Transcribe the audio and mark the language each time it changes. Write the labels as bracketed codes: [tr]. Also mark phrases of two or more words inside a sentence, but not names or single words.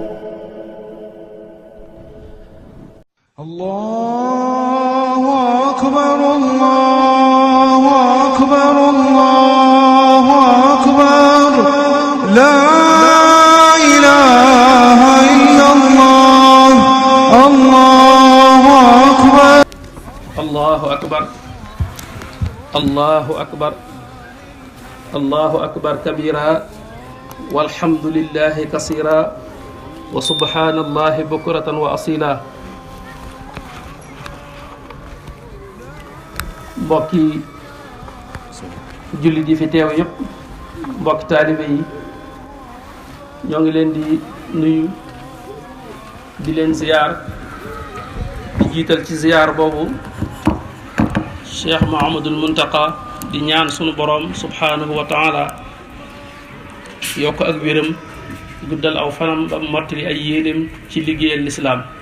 [ar] الله أكبر الله أكبر الله أكبر لا إله إلا الله الله أكبر الله أكبر الله أكبر الله أكبر كبيرا والحمد لله كثيرا وسبحان الله بكرة وأصيلا. [wo] mbokki jullit yi fi teew yépp mbokki taalibe yi ñoo ngi leen di nuyu di leen ziyaar di jiital ci ziyaar boobu Cheikh Mouhamadoul Mountakha di ñaan sunu borom [ar] سبحانه وتعالى [wo] yokk ak wéram guddal aw fanam ba mottali ay yéeneem ci liggéeyal lislaam